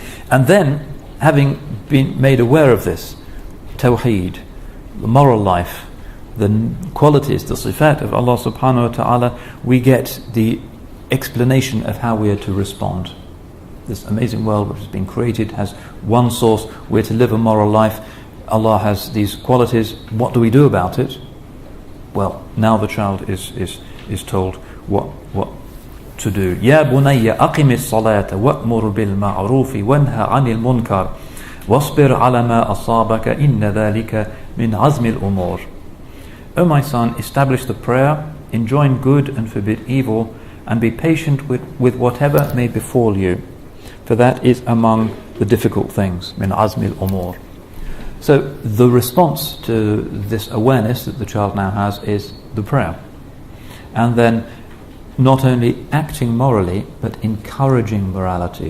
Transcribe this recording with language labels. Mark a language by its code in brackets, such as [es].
[en] And then, having been made aware of this, Tawheed, the moral life, the qualities, the sifat of Allah subhanahu wa ta'ala, we get the explanation of how we are to respond. This amazing world which has been created has one source. We're to live a moral life. Allah has these qualities. What do we do about it? Well, now the child is told what to do. [ar] يا بني أقم الصلاة وأمر بالمعروف وانهى عن المنكر واصبر على ما أصابك إن ذلك من عزم الأمور. [en] O my son, establish the prayer, enjoin good and forbid evil, and be patient with whatever may befall you, for that is among the difficult things. Min azmil umur. So the response to this awareness that the child now has is the prayer, and then not only acting morally but encouraging morality.